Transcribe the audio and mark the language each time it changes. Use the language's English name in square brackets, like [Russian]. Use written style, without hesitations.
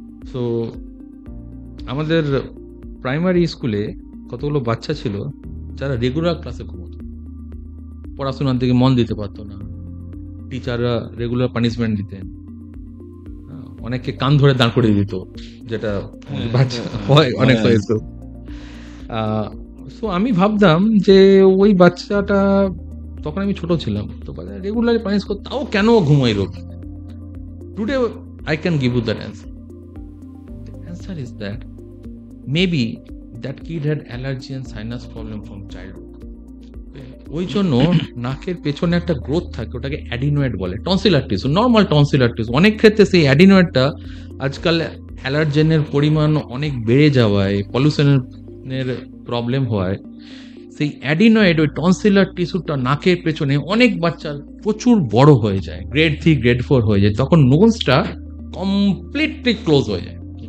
[Bangla] So আমাদের primary স্কুলে কতগুলো বাচ্চা ছিল যারা রেগুলার ক্লাসে ঘুমতো, পড়াশোনার দিকে মন দিতে পারতো না, টিচাররা রেগুলার পানিশমেন্ট দিতেন, অনেককে কান ধরে দাঁড় করিয়ে দিত, যেটা বাচ্চা হয় অনেক হয়েছে। সো আমি ভাবতাম যে ওই বাচ্চাটা, তখন আমি ছোট ছিলাম, তো রেগুলারলি পানিশ করতো, তাও কেন ঘুমাই রোগ। [English] Today I can give you that answer. The answer is that maybe that kid had allergy and sinus problem from childhood. [Bangla] ওই জন্য নাকের পেছনে একটা গ্রোথ থাকে, ওটাকে অ্যাডিনয়েড বলে, tonsillar tissue, normal tonsillar tissue. অনেক ক্ষেত্রে সেই অ্যাডিনয়েডটা আজকাল অ্যালার্জেনের পরিমাণ অনেক বেড়ে যাওয়ায়, পলিউশনের প্রবলেম হয়, সেই অ্যাডিনয়েড ওই টনসিলার টিস্যুটা নাকের পেছনে অনেক বাচ্চার প্রচুর বড় হয়ে যায়, গ্রেড 3 গ্রেড 4 হয়ে যায়, তখন নোজটা কমপ্লিটলি ক্লোজ হয়ে যায়।